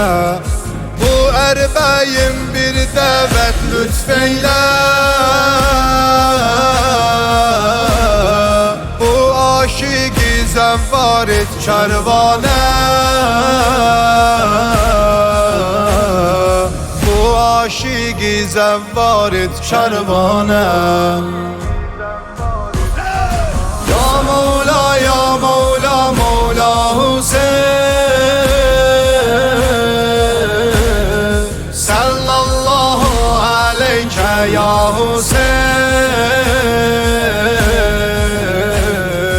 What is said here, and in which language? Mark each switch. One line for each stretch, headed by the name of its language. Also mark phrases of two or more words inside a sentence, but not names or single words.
Azerbaijani: Bu ərbəyim bir dəvət lütfeylə. Bu aşiqi zəvvar et kərvanə. Bu aşiqi zəvvar et kərvanə.
Arabic: يا مولا، يا مولا، مولا حسين. صلى الله عليك يا حسين.